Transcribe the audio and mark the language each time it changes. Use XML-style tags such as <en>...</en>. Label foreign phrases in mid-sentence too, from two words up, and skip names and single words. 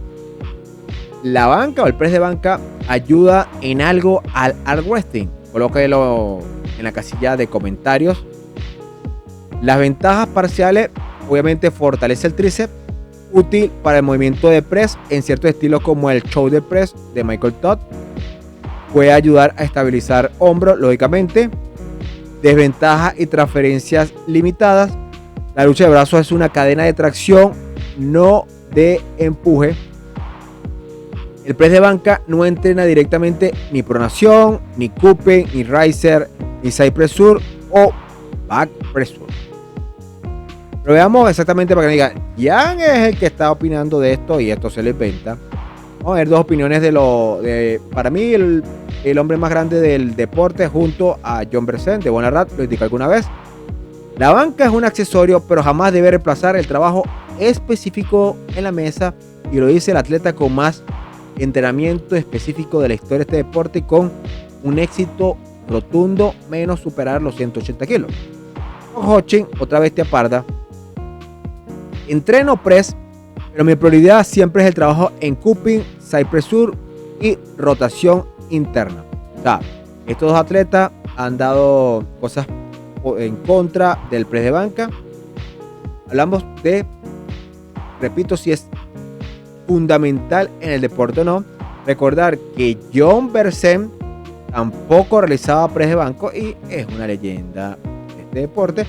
<es>La banca o el press de banca ayuda en algo al</es> <en>arm wrestling.</en> <es>Colóquelo en la casilla de comentarios. Las ventajas parciales, obviamente fortalece el tríceps, útil para el movimiento de press en ciertos estilos como el</es> <en>shoulder press</en> <es>de Michael Todd. Puede ayudar a estabilizar hombros, lógicamente. Desventajas y transferencias limitadas. La lucha de brazos es una cadena de tracción, no de empuje. El press de banca no entrena directamente ni pronación, ni cupping, ni riser, ni</es> <en>side pressure</en> <es>o</es> <en>back pressure.</en> <es>Pero veamos exactamente para que me digan, Jan es el que está opinando de esto y esto se les venta. Vamos a ver dos opiniones para mí el hombre más grande del deporte junto a John Bersen de Devon Larratt, lo indiqué alguna vez. La banca es un accesorio, pero jamás debe reemplazar el trabajo específico en la mesa, y lo dice el atleta con más entrenamiento específico de la historia de este deporte y con un éxito rotundo menos superar los 180 kilos. Hochin, otra bestia parda. Entreno press, pero mi prioridad siempre es el trabajo en cupping,</es> <en>side pressure</en> <es>y rotación interna. O sea, estos dos atletas han dado cosas en contra del press de banca. Hablamos de, repito, si es fundamental en el deporte o no. Recordar que John Bersen tampoco realizaba press de banco y es una leyenda de este deporte.</es>